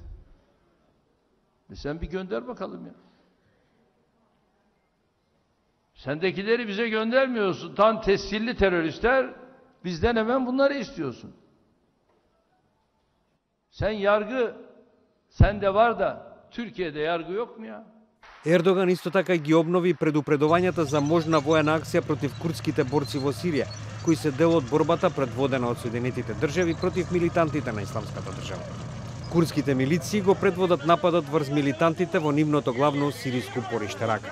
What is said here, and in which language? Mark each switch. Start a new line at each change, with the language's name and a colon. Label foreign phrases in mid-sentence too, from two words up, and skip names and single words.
Turkish: Sen bir gönder bakalım ya. Sendekileri bize göndermiyorsun. Tam tescilli teröristler, bizden hemen bunları istiyorsun. Sen yargı, sende var da Türkiye'de yargı yok mu ya?
Macedonian: Ердоган исто така ги обнови предупредувањата за можна воена акција против курдските борци во Сирија, кои се дел од борбата предводена од Соединетите држави против милитантите на Исламската држава. Курдските милиции го предводат нападот врз милитантите во нивното главно сириско упориште Рака.